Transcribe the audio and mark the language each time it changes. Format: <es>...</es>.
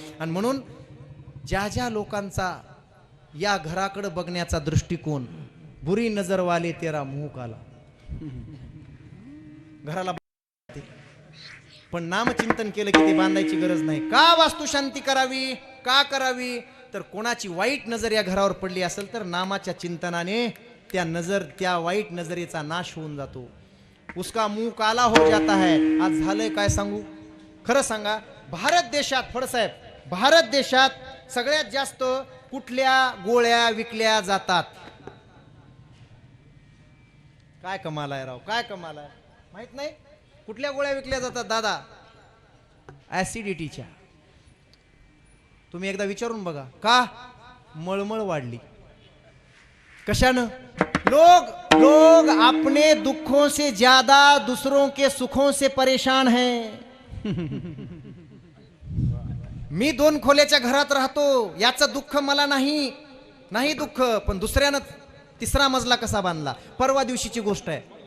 <mr>आणि म्हणून ज्या ज्या लोकांचा या घराकडे बघण्याचा दृष्टिकोन,</mr> <hi>बुरी नजर वाले तेरा मुंह काला,</hi> <mr>घराला पण नामचिंतन केलं की ते बांधायची गरज नाही. का वास्तुशांती करावी, का करावी, तर कोणाची वाईट नजर या घरावर पडली असेल तर नामाच्या चिंतनाने त्या वाईट नजरेचा नाश होऊन जातो.</mr> <hi>उसका मुंह काला हो जाता है.</hi> <mr>आज झालंय काय सांगू, खरं सांगा, भारत देशात, फडसाहेब, भारत देशात सगळ्यात जास्त कुठल्या गोळ्या विकल्या जातात. काय कमाल आहे राव, काय कमाल आहे, माहित नाही कुठल्या गोळ्या विकल्या जातात दादा. ऍसिडिटीच्या. तुम्ही एकदा विचारून बघा का. मळमळ वाढली कशानं.</mr> <hi>लोग अपने दुखों से ज्यादा दूसरों के सुखों से परेशान हैं.</hi> <mr>मी 2 खोल्याच्या घरात राहतो, याचं दुःख मला नाही दुःख, पण दुसऱ्यानं 3रा मजला कसा बांधला. परवा दिवशीची गोष्ट आहे.</mr>